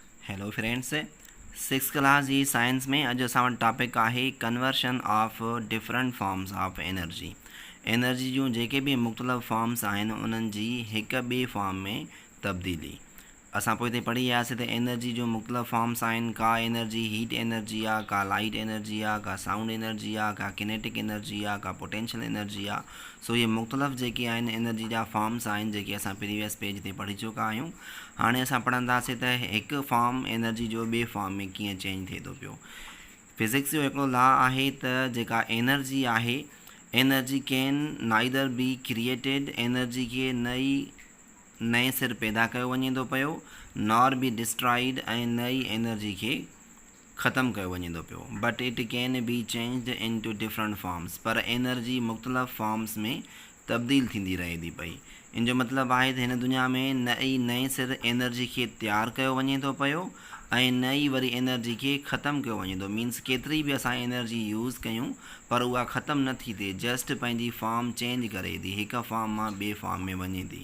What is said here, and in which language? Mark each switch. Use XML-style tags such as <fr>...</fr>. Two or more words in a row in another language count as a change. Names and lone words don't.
<en>Hello friends, six class</en> <sd>जी साइंस में अॼु असां वटि टॉपिक आहे</sd> <en>conversion of different forms of energy</en> <sd>जूं जेके बि मुख़्तलिफ़ फॉर्म्स आहिनि उन्हनि जी हिक ॿिए फॉर्म में तब्दीली। असां पोइ हिते पढ़ी आयासीं त एनर्जी जूं मुख़्तलिफ़ फॉर्म्स आहिनि। का एनर्जी</sd> <en>heat energy</en> <sd>आहे, का</sd> <en>light energy</en> <sd>आहे, का</sd> <en>sound energy</en> <sd>आहे, का</sd> <en>kinetic energy</en> <sd>आहे, का</sd> <en>potential energy</en> <sd>आहे। सो इहे मुख़्तलिफ़ जेके आहिनि एनर्जी जा फॉर्म्स आहिनि जेके असां</sd> <en>previous page</en> <sd>ते पढ़ी चुका आहियूं। हाणे असां पढ़ंदासीं त हिकु</sd> <en>form energy</en> <sd>जो ॿिए फॉर्म में कीअं चेंज थिए थो पियो। फिज़िक्स जो हिकिड़ो लॉ आहे त जेका एनर्जी आहे,</sd> <en>energy can neither be created,</en> <sd>एनर्जी खे नए सिर पैदा कयो वञे थो पियो,</sd> <en>nor be destroyed,</en> <sd>ऐं नई एनर्जी खे ख़तमु कयो वञे थो पियो।</sd> <en>But it can be changed in to different forms,</en> <sd>पर एनर्जी मुख़्तलिफ़ फॉर्म्स में तब्दील थींदी रहे थी पई। इन जो मतिलबु आहे त हिन दुनिया में नए सिर एनर्जी खे तयारु कयो वञे थो पियो ऐं नई वरी एनर्जी खे ख़तमु कयो वञे थो। मीन्स केतिरी बि असां</sd> <en>energy use</en> <sd>कयूं पर उहा ख़तमु नथी थिए, जस्ट पंहिंजी</sd> <en>form change</en> <sd>करे थी, हिकु फॉर्म मां ॿिए फॉर्म में वञे थी।</sd>